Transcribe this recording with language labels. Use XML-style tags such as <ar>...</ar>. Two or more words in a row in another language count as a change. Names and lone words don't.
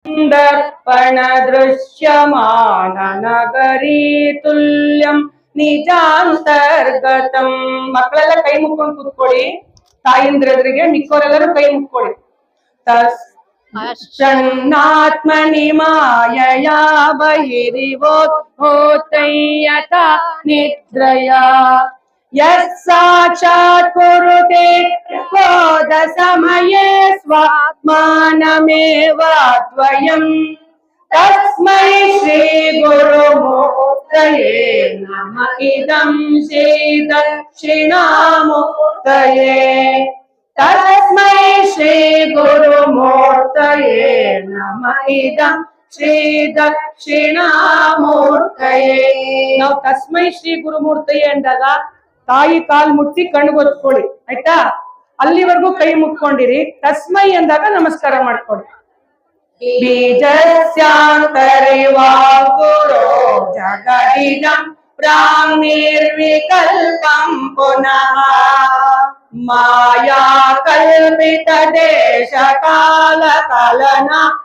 <sa>दर्पण दृश्यमान नगरी तुल्यं ನಿಜಾಂತರ್ಗತಂ.</sa> <kn>ಮಕ್ಕಳೆಲ್ಲ ಕೈ ಮುಕ್ಕೊಂಡು ಕೂತ್ಕೊಳ್ಳಿ. ತಾಯಿಂದ್ರ ಎದುರಿಗೆ ಮಿಕ್ಕವರೆಲ್ಲರೂ ಕೈ ಮುಕ್ಕೊಳ್ಳಿ.</kn> <sa>ತನ್ನಾತ್ಮನಿ ಮಾಯಯಾ ಬಹಿರಿವೋತ್ಥೋತಯ್ಯತ ನಿದ್ರಯ ಯಸ್ಸಾಕ್ಷಾತ್ ಕುರುತೆ ಕ್ರೋಧ ಸಮಯೇ ಸ್ವಾತ್ಮಾನಮೇವ ದ್ವಯಂ तस्मै श्री गुरुमूर्तये नमः इदं श्री दक्षिणामूर्तये तस्मै श्री गुरुमूर्तये नमः इदं श्री दक्षिणामूर्तये.</sa> <kn>ನಾವು</kn> <sa>ತಸ್ಮೈ ಶ್ರೀ ಗುರುಮೂರ್ತಯೇ</sa> <kn>ಅಂದಾಗ ತಾಯಿ ಕಾಲ್ ಮುಟ್ಟಿ ಕಣ್ಗೊತ್ಕೊಳ್ಳಿ, ಆಯ್ತಾ? ಅಲ್ಲಿವರೆಗೂ ಕೈ ಮುಕ್ಕೊಂಡಿರಿ. ತಸ್ಮೈ ಅಂದಾಗ ನಮಸ್ಕಾರ ಮಾಡ್ಕೊಳ್ಳಿ.</kn> <sa>बीजस्यान्तरिवा गुरो जगदिदं प्राङ्निर्विकल्पं पुनः माया कल्पितदेशकालकलना</sa>